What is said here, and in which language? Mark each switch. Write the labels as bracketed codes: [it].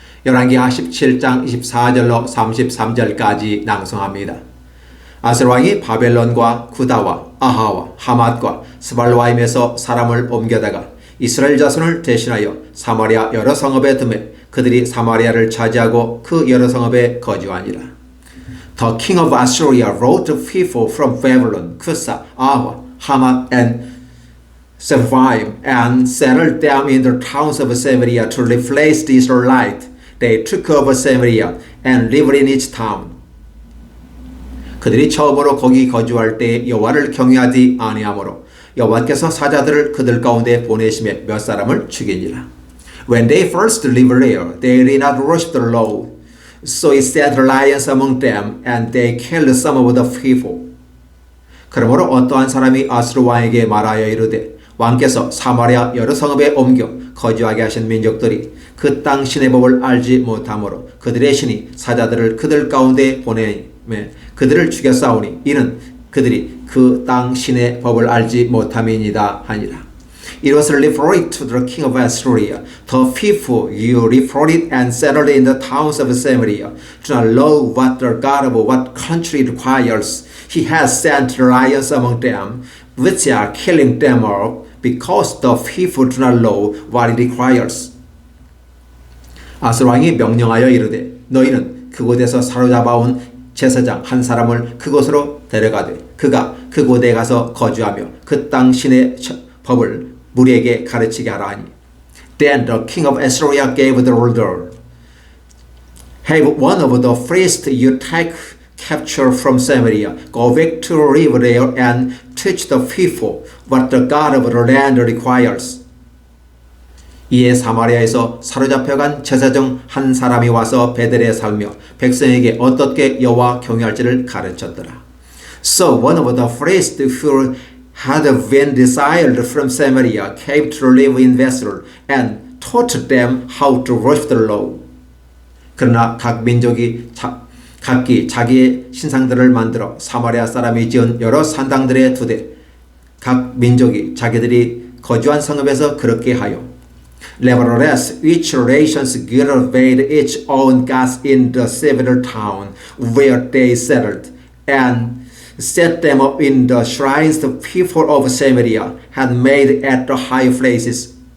[ko] 열왕기하 17장 24절로 33절까지 낭송합니다. 아수르 왕이 바벨론과 구다와 아하와 하맛과 스발라임에서 사람을 옮겨다가 이스라엘 자손을 대신하여 사마리아 여러 성읍에 드매 그들이 사마리아를 차지하고 그 여러 성읍에 거주하니라. [en] The king of Assyria wrote the people from Babylon, Cusa, Ava, Hamath, and Sepharvaim, and settled them in the towns of Samaria to replace the Israelites. They took over Samaria and lived in each town. [ko] 그들이 처음으로 거기 거주할 때 여호와를 경외하지 아니하므로 여호와께서 사자들을 그들 가운데 보내심에 몇 사람을 죽이니라. [en] When they first lived there, they did not worship the Lord. So he set lions among them, and they killed some of the people. [ko] 그러므로 어떠한 사람이 아수르 왕에게 말하여 이르되 왕께서 사마리아 여러 성읍에 옮겨 거주하게 하신 민족들이 그 땅 신의 법을 알지 못하므로 그들의 신이 사자들을 그들 가운데 보내매 그들을 죽여 싸우니 이는 그들이 그 땅 신의 법을 알지 못함이니이다 하니라. [en] It was reported to the king of Assyria, the people you reported and settled in the towns of Samaria, do not know what the God of what country requires. He has sent lions among them, which are killing them all, because the people do not know what it requires. [ko] 아스로 왕이 명령하여 이르되 너희는 그곳에서 사로잡아온 제사장 한 사람을 그곳으로 데려가되 그가 그곳에 가서 거주하며 그 땅 신의 법을 무리에게 가르치게 하라 하니. [en] Then the king of Assyria gave the order, have one of the priests you take capture from Samaria go back to live there and teach the people what the God of the land requires. [ko] 이에 사마리아에서 사로잡혀간 제사장 한 사람이 와서 베델에 살며 백성에게 어떻게 여호와 경외할지를 가르쳤더라. [en] So one of the priests who had been exiled from Samaria came to live in Bethel and taught them how to worship the Lord. [ko] 그러나 각 민족이 각기 자기의 신상들을 만들어 사마리아 사람이 지은 여러 산당들에 두되 각 민족이 자기들이 거주한 성읍에서 그렇게 하여 [en] Nevertheless, each nations cultivated its own gods in the several towns where they settled, and set them up in the shrines the people of Samaria had made at the high places.